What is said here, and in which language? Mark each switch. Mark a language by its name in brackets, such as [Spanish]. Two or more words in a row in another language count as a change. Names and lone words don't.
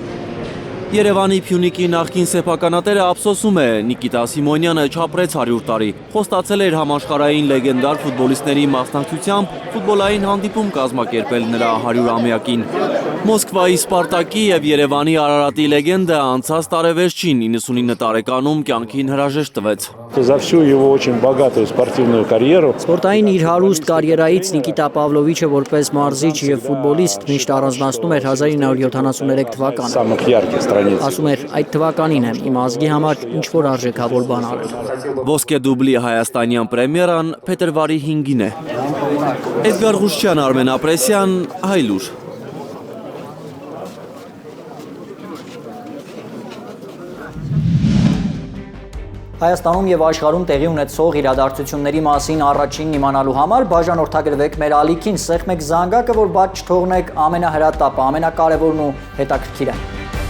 [Armenian] Երևանի Փյունիկի նախկին սեփականատերը ափսոսում է, Նիկիտա Սիմոնյանը չապրեց 100 տարի, խոստացել էր համաշխարհային լեգենդար ֆուտբոլիստների մասնակցությամբ ֆուտբոլային հանդիպում կազմակերպել նրա 100-ամյակին։ Մոսկվայի Սպարտակի և Երևանի Արարատի լեգենդը անցած տարեվերջին 99 տարեկանում կյանքին հրաժեշտ տվեց։ [Russian] За всю его очень богатую спортивную карьеру. [Armenian] Սպորտային իր հարուստ կարիերայից Նիկիտա Պավլովիչը որպես մարզիչ և ֆուտբոլիստ միշտ առանձնացնում էր 1973 թվականը։ [Russian] Самых ярких страниц. [Armenian] Ասում էր, այդ թվականին եմ իմ ազգի համար ինչ-որ արժեքավոր բան արել։ Ոսկե դուբլի հայաստանյան պրեմիերան փետրվարի 5-ին է։ Էդգար Ղուշչյան, Արմեն Ապրեսյան, Հայլուր։ Հայաստանում և աշխարհում տեղի ունեցող իրադարձությունների մասին առաջինն իմանալու համար բաժանորդագրվեք մեր ալիքին, սեղմեք զանգակը, որ բաց չթողնեք ամենահրատապը, ամենակարևորն ու հետաքրքիրը։